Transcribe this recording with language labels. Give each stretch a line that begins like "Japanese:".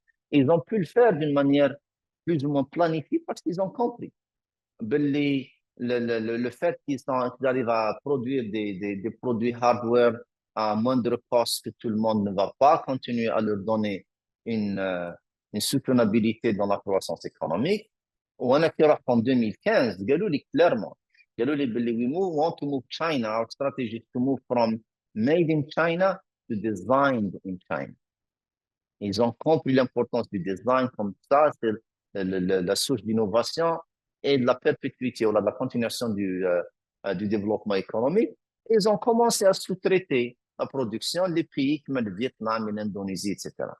French: Ils ont pu le faire d'une manière plus ou moins planifiée parce qu'ils ont compris. Le fait qu'ils arrivent à produire des produits hardware à moindre coût que tout le monde ne va pas continuer à leur donner une soutenabilité dans la croissance économique. On a fait en 2015, clairement,
English: we want to move China, our strategy is to move from made in China to designed in China.
French: Ils ont compris l'importance du design comme ça, c'est la source d'innovation et de la perpétuité ou de la continuation du développement économique. Ils ont commencé à sous-traiter la production des pays comme le Vietnam et l'Indonésie, etc.